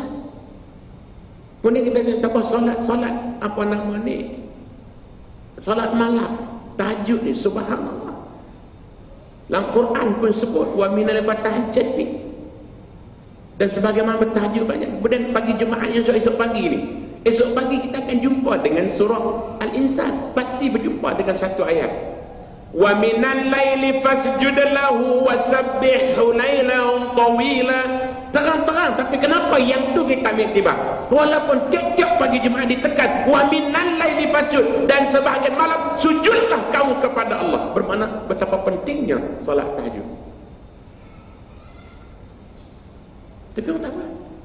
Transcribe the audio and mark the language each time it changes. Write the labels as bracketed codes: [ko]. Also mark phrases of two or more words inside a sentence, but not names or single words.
[ms] Kemudian kita tengok apa solat apa nama ni, solat malam, tahajud ni, subhanallah. Dalam Quran pun sebut [ar] ومن التهجد [ms] ni. Dan sebagaimana bertahajud banyak. Kemudian pagi Jumaat yang esok pagi ni, esok pagi kita akan jumpa dengan surah Al-Insan. Pasti berjumpa dengan satu ayat. [ar] وَمِنَ اللَّيْلِ فَاسْجُدْ لَهُ وَسَبِّحْهُ لَيْلًا طَوِيلًا. [ms] Terang-terang, tapi kenapa yang tu kita ambil tiba? Walaupun tiap-tiap pagi Jumaat ditekan [ar] ومن الليل فاسجد, [ms] dan sebahagian malam sujudlah kamu kepada Allah. Bermakna betapa pentingnya solat tahajud. Tapi orang tak buat.